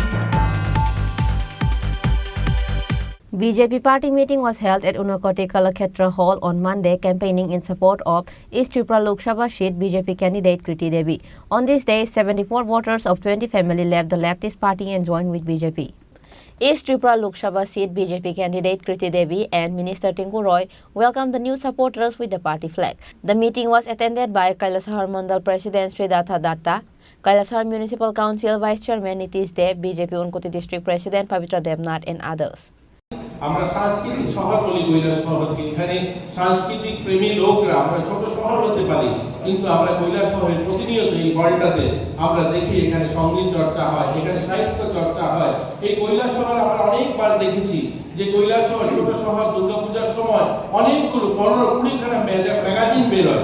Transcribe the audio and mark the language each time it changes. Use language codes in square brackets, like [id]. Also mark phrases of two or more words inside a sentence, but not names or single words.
[en] BJP party meeting was held at Unakoti Kalakshetra Hall on Monday, campaigning in support of East Tripura Lok Sabha seat BJP candidate Kriti Devi. On this day, 74 voters of 20 family left the leftist party and joined with BJP. East Tripura Lok Sabha seat BJP candidate Kriti Devi and Minister Tinku Roy welcomed the new supporters with the party flag. The meeting was attended by Kailasahar Mandal President Sridatha Datta, Kailasahar Municipal Council Vice Chairman Nitish Dev, BJP Unakoti District President Pavitra Devnath and others. [bn] আমরা সাংস্কৃতিক শহর বলি কৈলাস শহরকে, এখানে সাংস্কৃতিক প্রেমী লোকরা, আমরা ছোট শহর হতে পারি কিন্তু আমরা কৈলাস শহরের প্রতিনিয়ত এই হলটাতে আমরা দেখি এখানে সঙ্গীত চর্চা হয়, এখানে সাহিত্য চর্চা হয়। এই কৈলাস শহর আমরা অনেকবার দেখেছি যে কৈলাস শহর ছোট শহর, দুর্গাপূজার সময় অনেকগুলো 15-20খানা ম্যাগাজিন বের হয়।